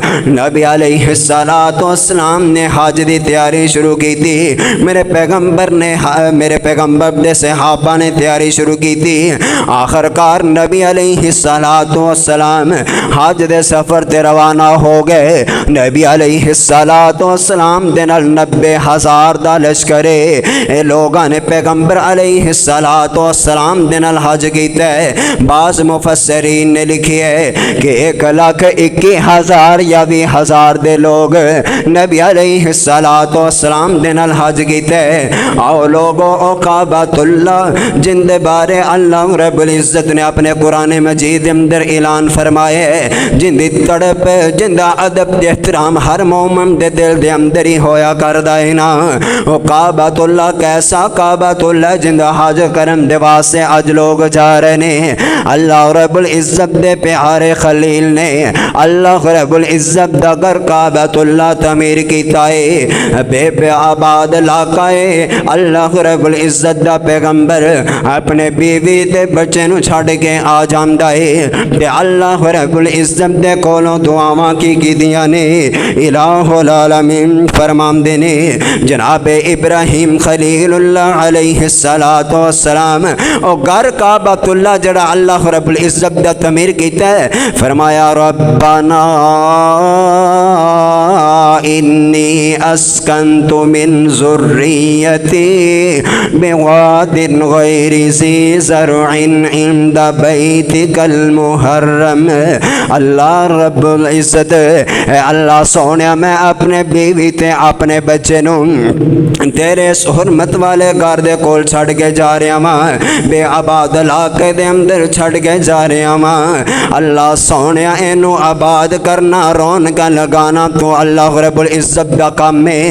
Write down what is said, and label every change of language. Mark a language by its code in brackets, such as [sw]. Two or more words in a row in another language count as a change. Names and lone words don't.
[pa] نبی [ar] علیہ السلام [pa] نے حج دی تیاری شروع کی تھی، میرے پیغمبر دے صحابہ نے تیاری شروع کی تھی۔ آخر کار نبی [ar] علیہ السلام [pa] حج دے سفر تے روانہ ہو گئے۔ نبی [ar] علیہ السلام [pa] دے نال 90,000 دا لشکر اے لوگاں نے پیغمبر [ar] علیہ السلام [pa] دے نال حج کیتا ہے۔ بعض مفسرین نے لکھی ہے کہ 1,21,000 یا 20,000 دے لوگ نبی [ar] علیہ السلام [pa] دے نال حج کیتا ہے۔ آؤ لوگوں او کعبۃ اللہ جن دے بارے اللہ رب العزت نے اپنے قرآن مجید اندر اعلان فرمایا ہے، جن دی تڑپ جن دا ادب دے احترام ہر مومن دے دل دے اندر ہی ہویا کردا ہے نا، او کعبۃ اللہ کیسا کعبۃ اللہ جن دا حج کرم دے واسطے اج لوگ جا رہے نے۔ اللہ رب العزت دے پیارے خلیل نے اللہ رب العزت دا گھر کعبۃ اللہ تعمیر کیتا ہے، بے آباد علاقہ ہے۔ اللہ رب العزت دا پیغمبر اپنے بیوی تے بچے نو چھڑ کے آ جاندا ہے تے اللہ رب العزت دے کولوں دعاواں کی دیاں نے۔ الہ العالمین فرماندے نے جناب ابراہیم [ar] خلیل اللہ علیہ السلام [pa] او گھر کعبۃ اللہ جڑا اللہ رب العزت دا تعمیر کیتا ہے، فرمایا [ar] ربنا انی اسکنت من ذریتی بواد غیر ذی زرع عند بیتک المحرم۔ [pa] اللہ رب العزت اے اللہ سونیا میں اپنے بیوی تے اپنے بچے نو تیرے حرمت والے گھر دے کول چھڑ کے جا رہا ہاں، بے آباد علاقے دے اندر چھڑ کے جا رہا ہاں۔ اللہ سونیا اینو آباد کرنا رونقاں لگانا تو اللہ رب العزت دا کام ہے۔